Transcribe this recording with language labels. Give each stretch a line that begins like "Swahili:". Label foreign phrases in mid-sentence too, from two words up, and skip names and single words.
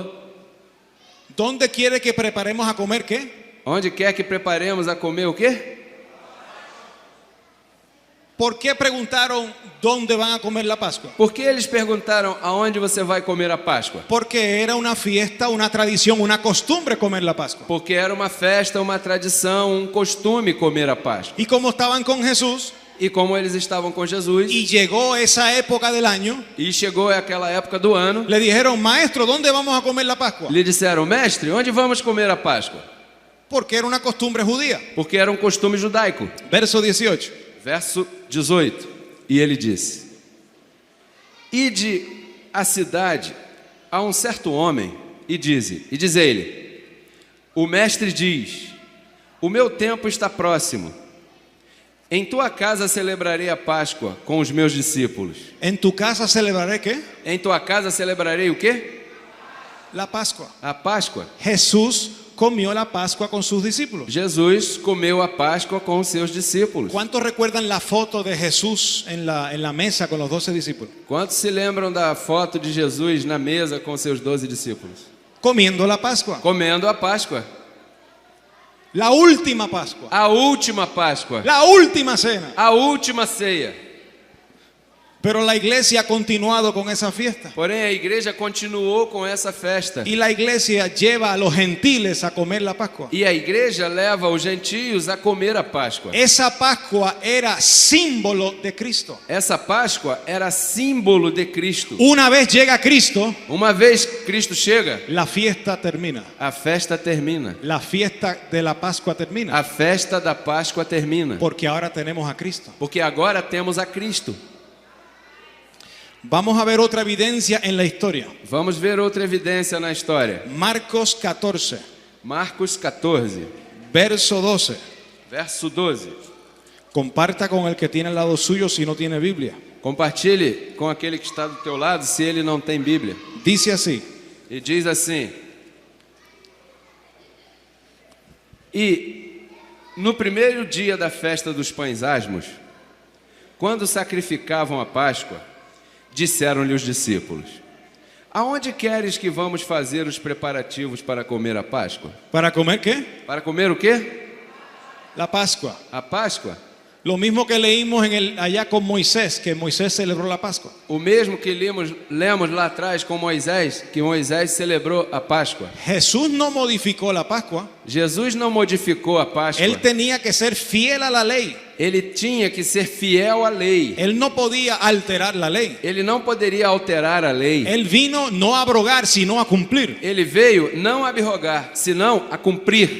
Spanish: ¿Dónde quiere que preparemos a comer qué?
Portuguese: Onde quer que preparemos a comer o quê?
Spanish: ¿Por qué preguntaron dónde van a comer la Pascua?
Portuguese: Por que eles perguntaram aonde você vai comer a Páscoa?
Spanish: Porque era una fiesta, una tradición, una costumbre comer la Pascua.
Portuguese: Porque era uma festa, uma tradição, um costume comer a Páscoa.
Spanish: Y como estaban con Jesús,
Portuguese: E como eles estavam com Jesus,
Spanish: y llegó esa época del año,
Portuguese: e chegou aquela época do ano,
Spanish: le dijeron, maestro, ¿dónde vamos a comer la Pascua?
Portuguese: lhe disseram: mestre, onde vamos comer a Páscoa?
Spanish: Porque era una costumbre judía.
Portuguese: Porque era um costume judaico.
Spanish: Verso 18.
Portuguese: Verso 18. E ele disse: ide à cidade a um certo homem e diz-lhe: o mestre diz, o meu tempo está próximo. Em tua casa celebrarei a Páscoa com os meus discípulos.
Spanish: En tu casa celebraré ¿qué?
Portuguese: Em tua casa celebrarei o quê?
Spanish: La Pascua.
Portuguese: A Páscoa.
Spanish: Jesús comió la Pascua con sus discípulos.
Portuguese: Jesus comeu a Páscoa com os seus discípulos.
Spanish: ¿Cuántos recuerdan la foto de Jesús en la mesa con los 12 discípulos?
Portuguese: Quantos se lembram da foto de Jesus na mesa com seus 12 discípulos?
Spanish: Comiendo la Pascua.
Portuguese: Comendo a Páscoa.
Spanish: La última Pascua.
Portuguese: A última Páscoa.
Spanish: La última cena.
Portuguese: A última ceia.
Spanish: Pero la iglesia ha continuado con esa fiesta.
Portuguese: Porém, a igreja continuou com essa festa.
Spanish: Y la iglesia lleva a los gentiles a comer la Pascua.
Portuguese: E a igreja leva os gentios a comer a Páscoa.
Spanish: Esa Pascua era símbolo de Cristo.
Portuguese: Essa Páscoa era símbolo de Cristo.
Spanish: Una vez llega Cristo,
Portuguese: Uma vez Cristo chega,
Spanish: la fiesta termina.
Portuguese: a festa termina.
Spanish: La fiesta de la Pascua termina.
Portuguese: A festa da Páscoa termina.
Spanish: Porque ahora tenemos a Cristo.
Portuguese: Porque agora temos a Cristo.
Spanish: Vamos a ver otra evidencia en la historia.
Portuguese: Vamos ver outra evidência na história.
Spanish: Marcos 14,
Portuguese: Marcos 14,
Spanish: verso 12.
Portuguese: verso 12.
Spanish: Comparta con el que tiene al lado suyo si no tiene Biblia.
Portuguese: Compartilhe com aquele que está do teu lado se ele não tem Bíblia.
Spanish: Dice así:
Portuguese: E diz assim: e no primeiro dia da festa dos pães asmos, quando sacrificavam a Páscoa, disseram-lhe os discípulos: aonde queres que vamos fazer os preparativos para comer a Páscoa?
Spanish: ¿Para comer qué?
Portuguese: Para comer o quê?
Spanish: La Pascua.
Portuguese: A Páscoa?
Spanish: Lo mismo que leímos allá con Moisés, que Moisés celebró la Pascua.
Portuguese: O mesmo que lemos lá atrás com Moisés, que Moisés celebrou a Páscoa.
Spanish: Jesús no modificó la Pascua.
Portuguese: Jesus não modificou a Páscoa.
Spanish: Él tenía que ser fiel a la ley.
Portuguese: Ele tinha que ser fiel à lei.
Spanish: Él no podía alterar la ley.
Portuguese: Ele não poderia alterar a lei.
Spanish: Él vino no a abrogar, sino a cumplir.
Portuguese: Ele veio não a abrogar, senão a cumprir.